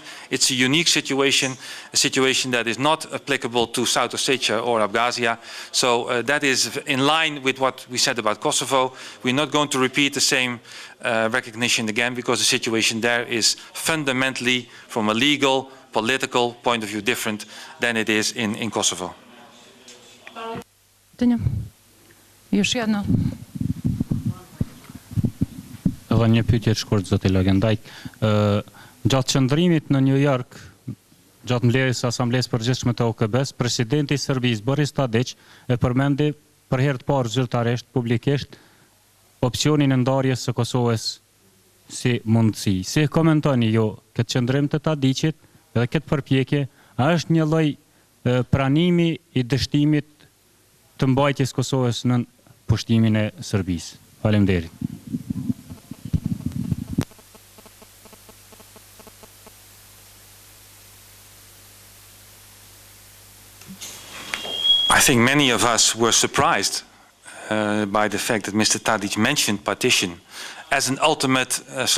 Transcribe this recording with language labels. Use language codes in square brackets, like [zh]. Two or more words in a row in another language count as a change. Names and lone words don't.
[en] It's a unique situation, a situation that is not applicable to South Ossetia or Abkhazia. So that is in line with what we said about Kosovo. We're not going to repeat the same recognition again, because the situation there is fundamentally, from a legal, political point of view, different than it is in Kosovo. [sr] Još jedno. [sq] Edhe një pyetje të shkurt, zoti Lagendajk. Gjatë qëndrimit në New York, gjatë mbledhjes së Asamblesë Përgjithshme të OKB-s, presidenti i Serbisë Boris Tadić e përmendi për herë të parë zyrtarisht publikisht opsionin e ndarjes së Kosovës si mundësi. Si e komentoni ju këtë qëndrim të Tadićit dhe këtë përpjekje? A është një lloj pranimi i dështimit të mbajtjes Kosovës në pushtimin e Serbisë? Faleminderit. [en] I think many of us were surprised by the fact that Mr. Tadić mentioned partition as an ultimate solution.